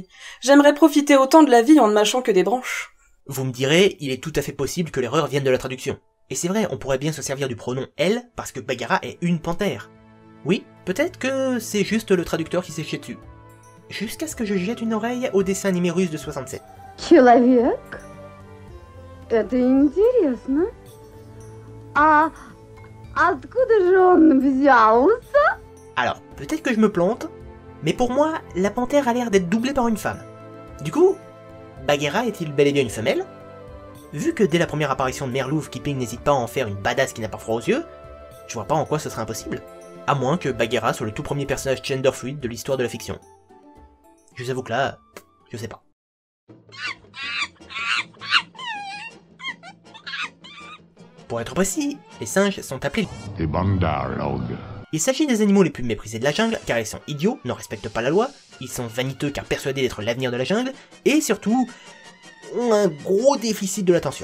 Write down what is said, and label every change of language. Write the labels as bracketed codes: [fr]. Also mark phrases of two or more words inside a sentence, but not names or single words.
[fr] J'aimerais profiter autant de la vie en ne mâchant que des branches. Vous me direz, il est tout à fait possible que l'erreur vienne de la traduction. Et c'est vrai, on pourrait bien se servir du pronom « elle » parce que Bagheera est une panthère. Oui, peut-être que c'est juste le traducteur qui s'est chié dessus. Jusqu'à ce que je jette une oreille au dessin animé russe de 67. [ru] Человек? Это интересно. А откуда же он взялся? [fr] Alors, peut-être que je me plante, mais pour moi, la panthère a l'air d'être doublée par une femme. Du coup, Bagheera est-il bel et bien une femelle? Vu que dès la première apparition de Merlouf, Kipling n'hésite pas à en faire une badass qui n'a pas froid aux yeux, je vois pas en quoi ce serait impossible. À moins que Bagheera soit le tout premier personnage [en] gender fluid [fr] de l'histoire de la fiction. Je vous avoue que là, je sais pas. Pour être précis, les singes sont appelés des bandarlogues. Il s'agit des animaux les plus méprisés de la jungle, car ils sont idiots, ne respectent pas la loi, ils sont vaniteux car persuadés d'être l'avenir de la jungle, et surtout, ont un gros déficit de l'attention.